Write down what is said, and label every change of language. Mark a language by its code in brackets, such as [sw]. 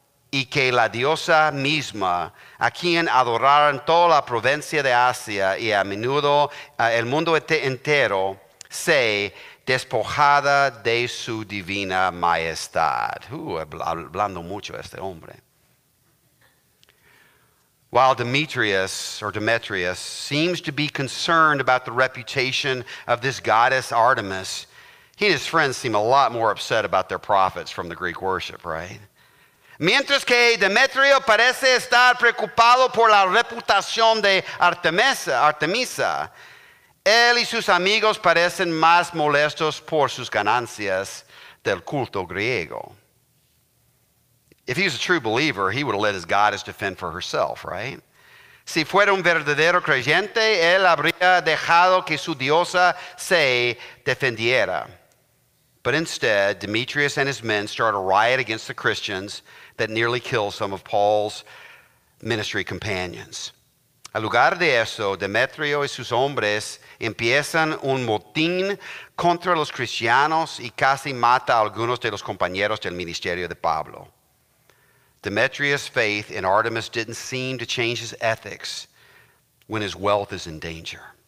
[es] y que la diosa misma, a quien adoraron toda la provincia de Asia y a menudo el mundo entero, se despojada de su divina majestad. Hablando mucho este hombre. [en] While Demetrius seems to be concerned about the reputation of this goddess Artemis, he and his friends seem a lot more upset about their profits from the Greek worship, right? [es] Mientras que Demetrio parece estar preocupado por la reputación de Artemisa, él y sus amigos parecen más molestos por sus ganancias del culto griego. [en] If he was a true believer, he would have let his goddess defend for herself, right? [es] Si fuera un verdadero creyente, él habría dejado que su diosa se defendiera. [en] But instead, Demetrius and his men start a riot against the Christians that nearly kills some of Paul's ministry companions. [es] Al lugar de eso, Demetrio y sus hombres empiezan un motín contra los cristianos y casi mata a algunos de los compañeros del ministerio de Pablo. [en] Demetrius' faith in Artemis didn't seem to change his ethics when his wealth is in danger.